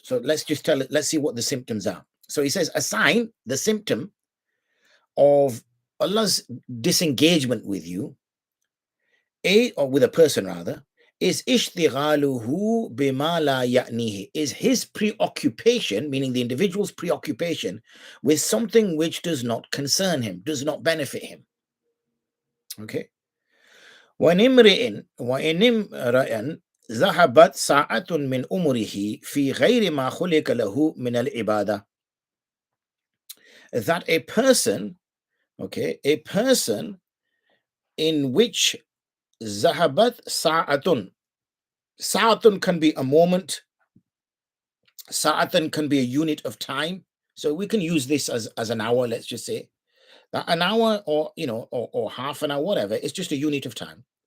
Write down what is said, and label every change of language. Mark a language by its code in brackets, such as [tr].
[en] So let's just let's see what the symptoms are. So he says a sign, the symptom of Allah's disengagement with you, or with a person rather, is ishtighaluhu bima la ya'nihi, is his preoccupation, meaning the individual's preoccupation with something which does not concern him, does not benefit him. Okay. [ar] وَإِنْ امْرَئٍ ذهبت ساعة من أمره في غير ما خلق له من العبادة. [en] That a person, okay, a person in which [ar] ذهبت ساعة, [en] sa'atun can be a moment, sa'atun can be a unit of time. So we can use this as an hour, let's just say. That an hour, or you know, or half an hour, whatever, it's just a unit of time.